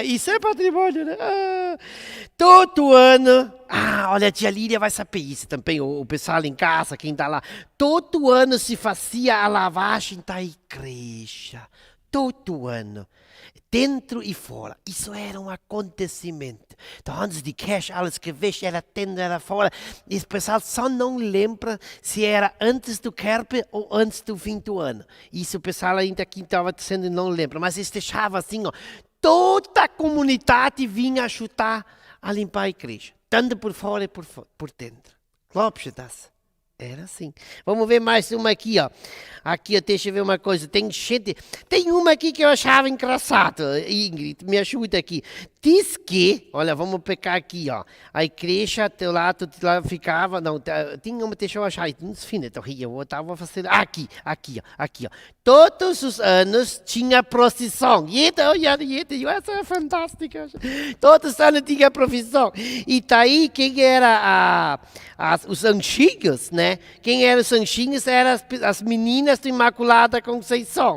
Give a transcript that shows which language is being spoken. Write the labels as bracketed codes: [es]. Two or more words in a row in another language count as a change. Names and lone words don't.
[pt] Isso é patrimônio, né? Todo ano. Olha, a tia Lídia vai saber isso também, o pessoal em casa, quem está lá. Todo ano se fazia a lavagem da igreja. Todo ano. Dentro e fora. Isso era um acontecimento. Então, antes de cash, [de] alles gewischt, [pt] era dentro, era fora. E o pessoal só não lembra se era antes do Kerbe ou antes do fim do ano. Isso o pessoal ainda aqui estava dizendo não lembra. Mas eles deixavam assim, ó. Toda a comunidade vinha ajudar a limpar a igreja. Tanto por fora e por dentro. [de] Glaubst du das? [pt] Era assim. Vamos ver mais uma aqui, ó. Aqui, deixa eu ver uma coisa. Tem uma aqui que eu achava engraçado. Ingrid, me ajuda aqui. Diz que, olha, vamos pegar aqui, ó. A igreja do lado lá ficava, não, tinha uma, deixa eu achar, não [de] findet doch hier, [pt] eu estava fazendo, aqui, ó. Todos os anos tinha procissão. Jeder, essa é fantástica. Todos os anos tinha procissão. E daí, quem era os anjinhos, né? Quem eram os anjinhos eram as meninas do Imaculada Conceição.